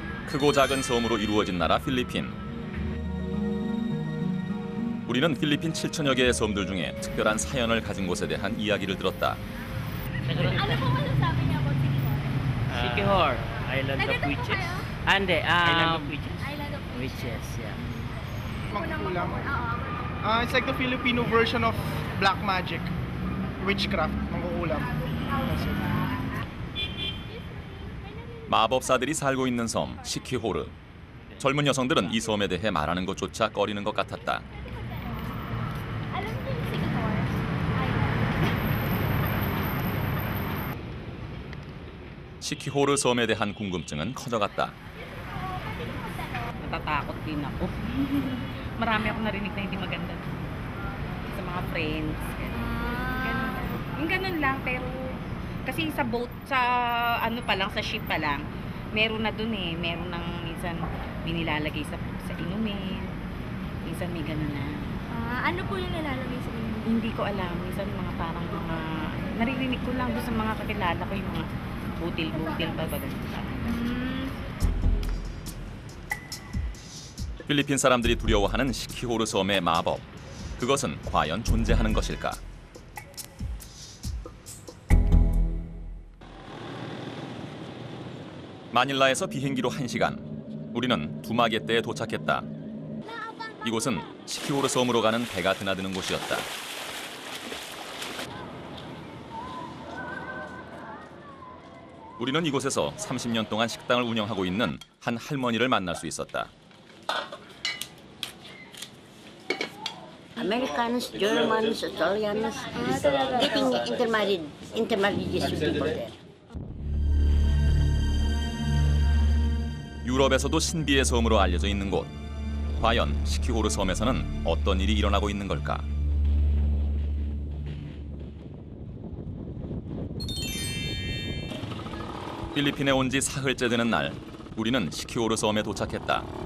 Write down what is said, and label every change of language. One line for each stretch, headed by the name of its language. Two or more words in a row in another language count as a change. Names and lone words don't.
Korean: 크고 작은 섬으로 이루어진 나라 필리핀. 우리는 필리핀 7천여 개의 섬들 중에 특별한 사연을 가진 곳에 대한 이야기를 들었다.
Filipino: Ano po masasabi niyo about Siquijor?
English: Siquijor, Island
Filipino: Taga
English: of
Filipino: doon po
English: Witches.
Filipino: kayo? Ande,
English: Island of Witches. Island of Witches, yeah.
Filipino: Mangkukulam. Oo.
English: It's like the Filipino version of black magic. Witchcraft, mangkukulam. That's it.
Korean: 마법사들이 살고 있는 섬 시키호르. 젊은 여성들은 이 섬에 대해 말하는 것조차 꺼리는 것 같았다.
Filipino: Alam niyo yung Siquijor Island?
Korean: 시키호르 섬에 대한 궁금증은 커져갔다.
Filipino: Natatakot din ako. Marami akong narinig na hindi maganda sa mga friends. Ganun. Yung ganun lang, pero kasi sa boat, sa ano pa lang, sa ship pa lang, meron na dun eh. Meron nang minsan may nilalagay sa inumin. Minsan may ganun na. Ano po yung nilalagay sa inyo? Hindi ko alam. Minsan mga parang mga, naririnig ko lang doon sa mga kakilala ko yung mga butil-butil pa ba ganun.
Korean: 필리핀 사람들이 두려워하는 시키호르 섬의 마법. 그것은 과연 존재하는 것일까? 마닐라에서 비행기로 1시간. 우리는 두마게떼에 도착했다. 이곳은 시키호르 섬으로 가는 배가 드나드는 곳이었다. 우리는 이곳에서 30년 동안 식당을 운영하고 있는 한 할머니를 만날 수 있었다.
English: Americans, Germans, Italians, getting intermarried these people there.
Korean: 유럽에서도 신비의 섬으로 알려져 있는 곳. 과연 시키호르 섬에서는 어떤 일이 일어나고 있는 걸까? 필리핀에 온 지 사흘째 되는 날, 우리는 시키호르 섬에 도착했다.